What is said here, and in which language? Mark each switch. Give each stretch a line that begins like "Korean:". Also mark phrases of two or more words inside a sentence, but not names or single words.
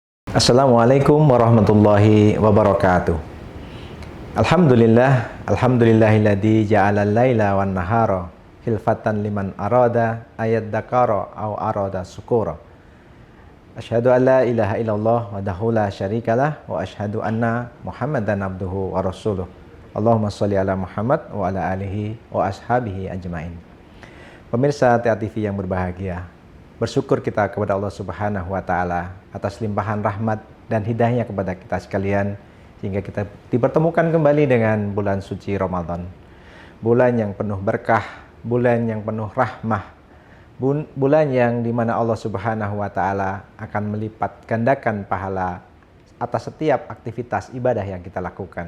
Arabic: السلام عليكم ورحمة الله وبركاته. الحمد لله الذي جعل الليل والنهار خلفة لمن أراد أن يذكر أو أراد شكورا. أشهد أن لا إله إلا الله وحده لا شريك له وأشهد أن محمدا عبده ورسوله. اللهم صل على محمد وعلى آله وأصحابه أجمعين.
Indonesian: Pemirsa TA TV yang berbahagia, bersyukur kita kepada Allah
Arabic: سبحانه وتعالى
Indonesian: atas limpahan rahmat dan hidayahnya kepada kita sekalian sehingga kita dipertemukan kembali dengan bulan suci Ramadan. Bulan yang penuh berkah, bulan yang penuh rahmah, bulan yang dimana Allah
Arabic: سبحانه وتعالى
Indonesian: akan melipat gandakan pahala atas setiap aktivitas ibadah yang kita lakukan.